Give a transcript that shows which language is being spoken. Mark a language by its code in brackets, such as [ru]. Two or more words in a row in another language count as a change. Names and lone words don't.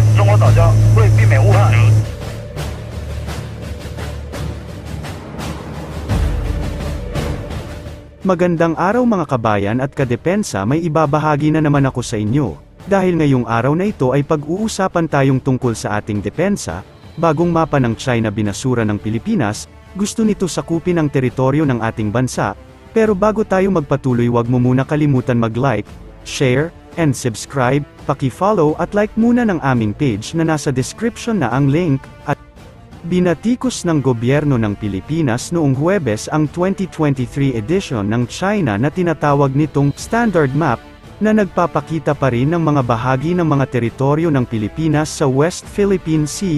[zh] 我早教，为避免误判。 [tl] Magandang araw mga kabayan at kadepensa, may ibabahagi na naman ako sa inyo. Dahil ngayong araw na ito ay pag-uusapan tayong tungkol sa ating depensa, bagong mapa ng China binasura ng Pilipinas, gusto nito sakupin ang teritoryo ng ating bansa, pero bago tayo magpatuloy wag mo muna kalimutan mag- [en] like, share, and subscribe, [tl] paki-follow at like muna ng aming page na nasa description na ang link, at binatikos ng gobyerno ng Pilipinas noong Huwebes ang 2023 edition ng China na tinatawag nitong Standard Map, na nagpapakita pa rin ng mga bahagi ng mga teritoryo ng Pilipinas sa West Philippine Sea.